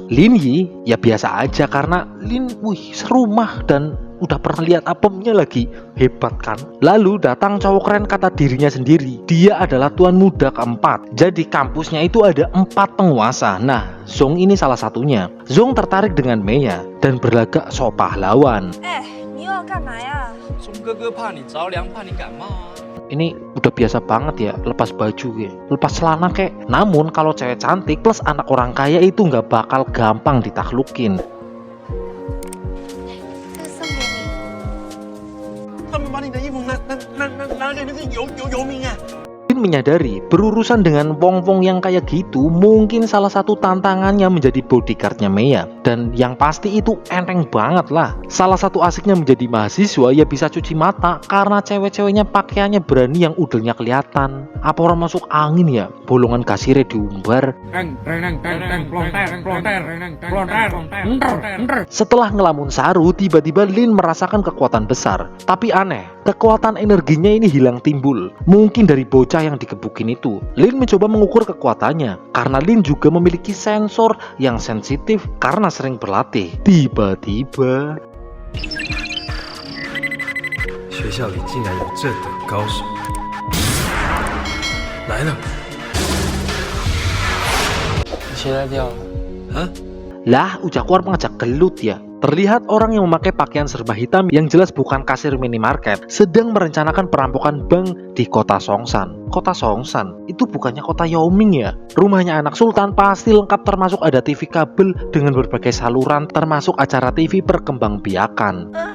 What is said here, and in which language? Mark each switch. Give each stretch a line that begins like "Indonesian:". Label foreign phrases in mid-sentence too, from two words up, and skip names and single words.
Indonesian: Lin Yi ya biasa aja karena Lin serumah dan udah pernah lihat apemnya lagi. Hebat kan? Lalu datang cowok keren kata dirinya sendiri. Dia adalah tuan muda keempat. Jadi kampusnya itu ada 4 penguasa. Nah, Zhong ini salah satunya. Zhong tertarik dengan Mea dan berlagak sok pahlawan.
Chinese: 你又要干嘛呀？钟哥哥怕你着凉，怕你感冒啊。
Indonesian: Ini udah biasa banget ya, lepas baju ya, lepas celana kek. Namun kalau cewek cantik plus anak orang kaya itu nggak bakal gampang ditaklukin.
Chinese: 这个送给你。他们把你的衣服拿给那个游民啊！
Indonesian: Lin menyadari berurusan dengan wong-wong yang kayak gitu mungkin salah satu tantangannya menjadi bodyguardnya Mea. Dan yang pasti itu enteng banget lah. Salah satu asiknya menjadi mahasiswa ya bisa cuci mata karena cewek-ceweknya pakaiannya berani yang udelnya kelihatan. Apa orang masuk angin ya? Bolongan kasirnya diumbar. Setelah ngelamun saru, tiba-tiba Lin merasakan kekuatan besar. Tapi aneh, kekuatan energinya ini hilang timbul. Mungkin dari bocah yang dikebukin itu. Lin mencoba mengukur kekuatannya karena Lin juga memiliki sensor yang sensitif karena sering berlatih. Tiba-tiba
Chinese: 学校里竟然有这等高手！来了，鞋带掉了。
Indonesian: lah ucap keluar mengajak gelut ya. Terlihat orang yang memakai pakaian serba hitam yang jelas bukan kasir minimarket sedang merencanakan perampokan bank di kota Songsan. Kota Songsan itu bukannya kota Yaoming ya? Rumahnya anak sultan pasti lengkap termasuk ada TV kabel dengan berbagai saluran termasuk acara TV perkembangbiakan.